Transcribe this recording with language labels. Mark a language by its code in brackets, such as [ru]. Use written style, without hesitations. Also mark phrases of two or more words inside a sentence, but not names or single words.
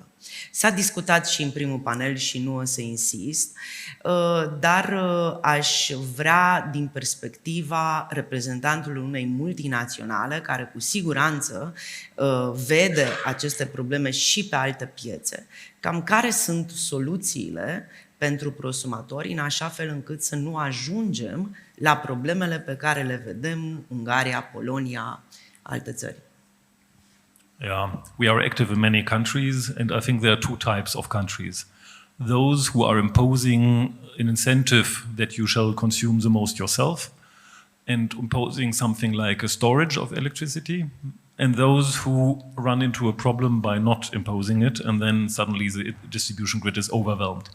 [ro] S-a discutat și în primul panel și nu o să insist, dar aș vrea, din perspectiva reprezentantului unei multinaționale, care cu siguranță vede aceste probleme și pe alte piețe, cam care sunt soluțiile pentru prosumatori, în așa fel încât să nu ajungem la problemele pe care le vedem Ungaria, Polonia, alte țări. [en] Yeah, we are active in many countries, and I think there are two types of countries. Those who are imposing an incentive that you shall consume the most yourself, and imposing something like a storage of electricity, and those who run into a problem by not imposing it, and then suddenly the distribution grid is overwhelmed.